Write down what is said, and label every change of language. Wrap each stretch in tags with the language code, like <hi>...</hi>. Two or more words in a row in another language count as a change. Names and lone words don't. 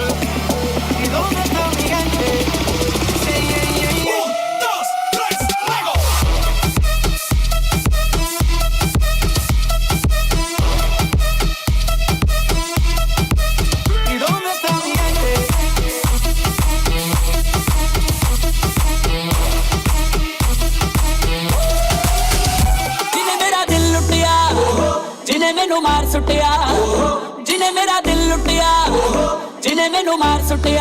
<es>¿Y dónde está mi gente? Sí,</es> <en>yeah, yeah, yeah.</en> <es>1, 2, 3, luego. ¿Y dónde está mi gente?</es> <pa>ਜਿਨ੍ਹੇ ਮੇਰਾ ਦਿਲ ਲੁਟਿਆ, ਜਿਨ੍ਹੇ ਮੈਨੂੰ ਮਾਰ ਸੁਟਿਆ, ਜਿਨ੍ਹੇ ਮੇਰਾ ਦਿਲ ਲੁਟਿਆ, ਜਿਨ੍ਹੇ ਮੈਨੂੰ ਮਾਰ ਸੁਟਿਆ।</pa>